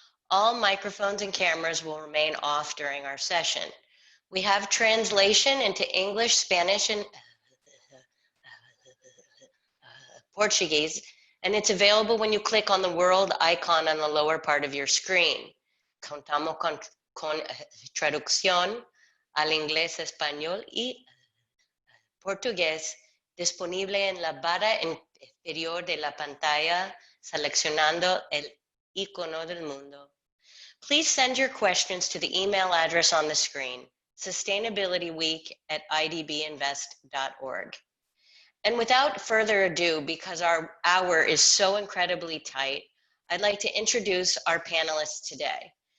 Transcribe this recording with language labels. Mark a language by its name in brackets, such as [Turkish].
[English] All microphones and cameras will remain off during our session. We have translation into English, Spanish, and Portuguese, and it's available when you click on the world icon on the lower part of your screen. [Spanish] Contamos con traducción al inglés, español y portugués disponible en la barra inferior de la pantalla, seleccionando el icono del mundo. [English] Please send your questions to the email address on the screen, sustainabilityweek@idbinvest.org. And without further ado, because our hour is so incredibly tight, I'd like to introduce our panelists today.